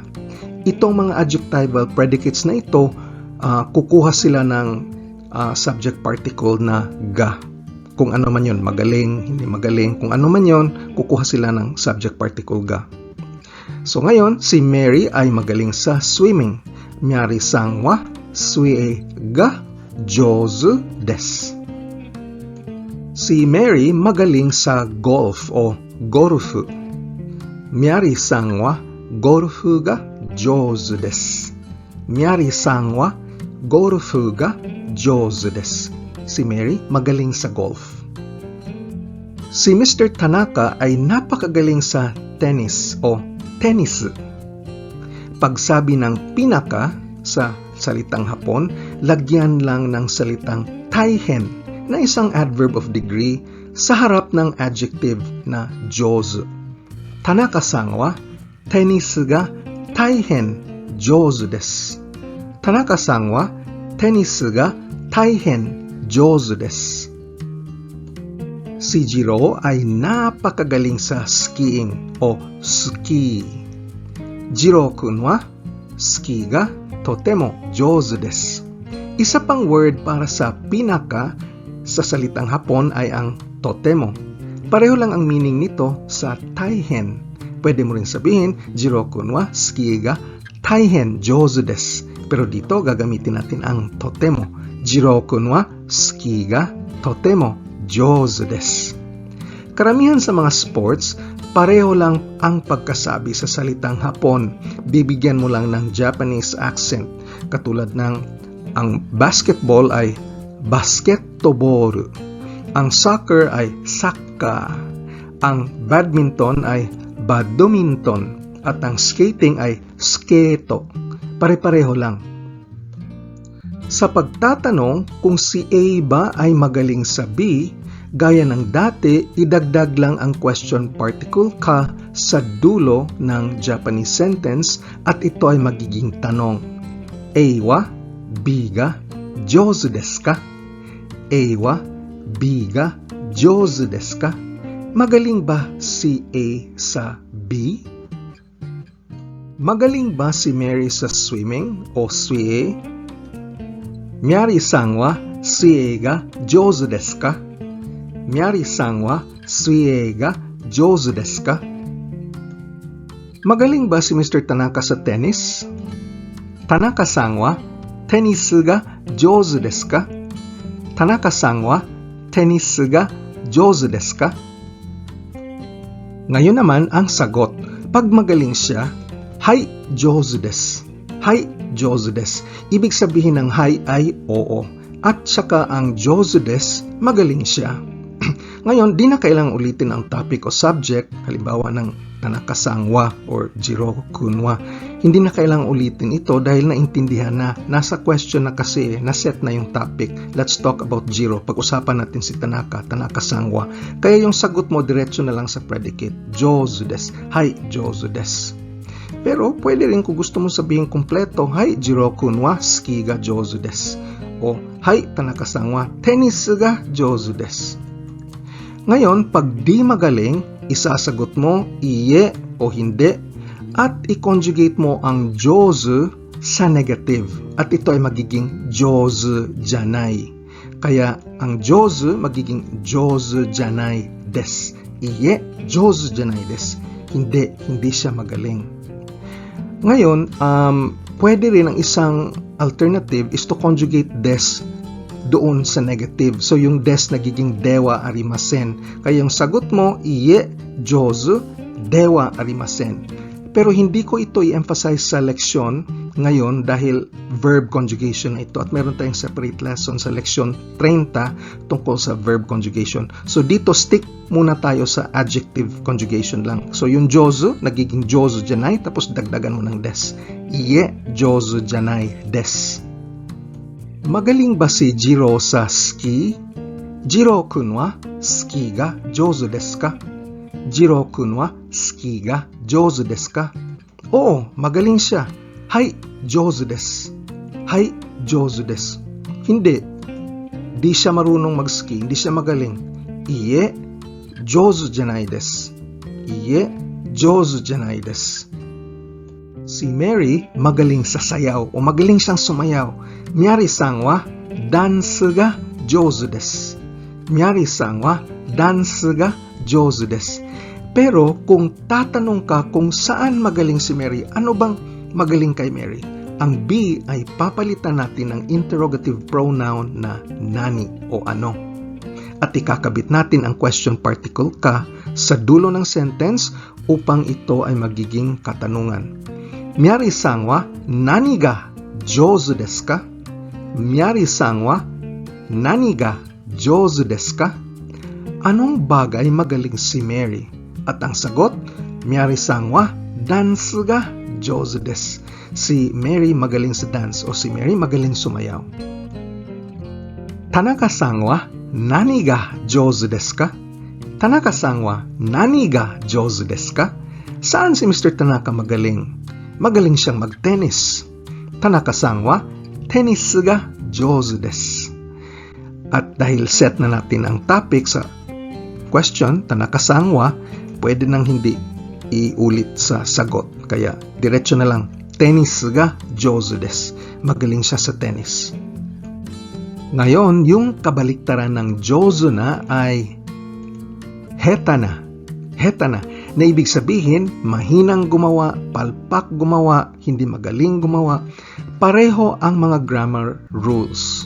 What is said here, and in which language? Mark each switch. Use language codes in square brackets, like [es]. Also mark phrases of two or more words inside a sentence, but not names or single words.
[tl] Itong mga [en] adjectival predicates [tl] na ito, kukuha sila ng subject particle na ga. Kung ano man yun, magaling, hindi magaling, kung ano man yun, kukuha sila ng subject particle ga. So ngayon, si Mary ay magaling sa swimming. [ja] メアリーさんは水泳が上手です. [tl] Si Mary magaling sa golf o gorufu. [ja] メアリーさんはゴルフが上手です. メアリーさんはゴルフが上手です. [tl] Si Mary magaling sa golf. Si Mr. Tanaka ay napakagaling sa tennis o tennis. Pagsabi ng pinaka sa salitang Hapon, lagyan lang ng salitang taihen na isang [en] adverb of degree [tl] sa harap ng adjective na jouzu. [ja] 田中さんはテニスが大変上手です. 田中さんはテニスが大変上手です. [tl] Si Jiro ay napakagaling sa skiing o ski. [ja] 次郎くんはスキーがとても上手です. [tl] Isa pang word para sa pinaka sa salitang Hapon ay ang totemo. Pareho lang ang meaning nito sa taihen. Pwede mo rin sabihin, [ja] 次郎くんはスキーが大変上手です. [tl] Pero dito gagamitin natin ang totemo. [ja] 次郎くんはスキーがとても上手です. [tl] Karamihan sa mga sports, pareho lang ang pagkasabi sa salitang Hapon. Bibigyan mo lang ng [en] Japanese accent. [tl] Katulad ng ang basketball ay basketball. Ang soccer ay sakka. Ang badminton ay badminton. At ang skating ay sketo. Pare-pareho lang. Sa pagtatanong kung si A ba ay magaling sa B, gaya ng dati, idagdag lang ang [en] question particle [tl] ka sa dulo ng [en] Japanese sentence [tl] at ito ay magiging tanong. [ja] AはBが上手ですか? AはBが上手ですか? [tl] Magaling ba si A sa B? Magaling ba si Mary sa swimming o suie? [ja] メアリーさんは水泳が上手ですか? メアリーさんは水泳が上手ですか? [tl] Magaling ba si Mr. Tanaka sa tennis? [ja] 田中さんはテニスが上手ですか? 田中さんはテニスが上手ですか? [tl] Ngayon naman ang sagot. Pag magaling siya, [ja] はい上手です. はい上手です. [tl] Ibig sabihin ng hai ay oo. At saka ang [ja] 上手です, [tl] magaling siya. Ngayon, di na kailangang ulitin ang topic o subject, halimbawa ng Tanaka-sangwa or Jiro-kunwa. Hindi na kailangang ulitin ito dahil naintindihan na. Nasa question na kasi, naset na yung topic. [en] Let's talk about Jiro. [tl] Pag-usapan natin si Tanaka, [ja] 田中さんは. [tl] Kaya yung sagot mo, diretso na lang sa predicate. [ja] 上手です. はい、上手です. [tl] Pero pwede rin kung gusto mo sabihin kompleto, [ja] はい、次郎くんは, スキーが上手です. O、はい、田中さんは、テニスが上手です. [tl] Ngayon, pag di magaling, isasagot mo iye o hindi at i-conjugate mo ang jozu sa negative. At ito ay magiging [ja] 上手じゃない. [tl] Kaya ang jozu magiging [ja] 上手じゃないです. いいえ、上手じゃないです. [tl] Hindi siya magaling. Ngayon, pwede rin ang isang [en] alternative is to conjugate [tl] desu doon sa negative. So, yung des nagiging [ja] ではありません. [tl] Kaya yung sagot mo, [ja] いいえ、上手、ではありません. [tl] Pero hindi ko ito i-emphasize sa leksyon ngayon dahil [en] verb conjugation [tl] ito. At meron tayong [en] separate lesson [tl] sa leksyon 30 tungkol sa [en] verb conjugation. [tl] So, dito stick muna tayo sa [en] adjective conjugation [tl] lang. So, yung jozu, nagiging [ja] 上手じゃない, [tl] tapos dagdagan mo ng des. [ja] いいえ、上手じゃないです. [tl] Magaling ba si Jiro sa ski? [ja] 次郎くんはスキーが上手ですか? 次郎くんはスキーが上手ですか? [tl] Oo, magaling siya. [ja] はい、上手です。はい、上手です. [tl] Hindi. Di siya marunong mag-ski. Hindi siya magaling. [ja] いいえ、上手じゃないです。いいえ、上手じゃないです. [tl] Si Mary magaling sa sayaw o magaling siyang sumayaw. [ja] ミヤリさんはダンスが上手です. ミヤリさんはダンスが上手です. [tl] Pero kung tatanong ka kung saan magaling si Mary, ano bang magaling kay Mary? Ang B ay papalitan natin ng [en] interrogative pronoun [tl] na nani o ano. At ikakabit natin ang [en] question particle [tl] ka sa dulo ng sentence upang ito ay magiging katanungan. [ja] ミヤリさんは何が上手ですか? ミヤリさんは何が上手ですか? [tl] Anong bagay magaling si Mary? At ang sagot, [ja] ミヤリさんはダンスが上手です. [tl] Si Mary magaling sa dance o si Mary magaling sumayaw. [ja] 田中さんは何が上手ですか? 田中さんは何が上手ですか? [tl] Saan si Mr. Tanaka magaling? Magaling siyang mag-tennis. [ja] 田中さんはテニスが上手です. [tl] At dahil set na natin ang topic sa question, [ja] 田中さんは, [tl] pwede nang hindi iulit sa sagot. Kaya diretso na lang, [ja] テニスが上手です. [tl] Magaling siya sa tennis. Ngayon, yung kabaliktaran ng jozu na ay [ja] 下手な. 下手な. [tl] Na ibig sabihin, mahinang gumawa, palpak gumawa, hindi magaling gumawa. Pareho ang mga [en] grammar rules.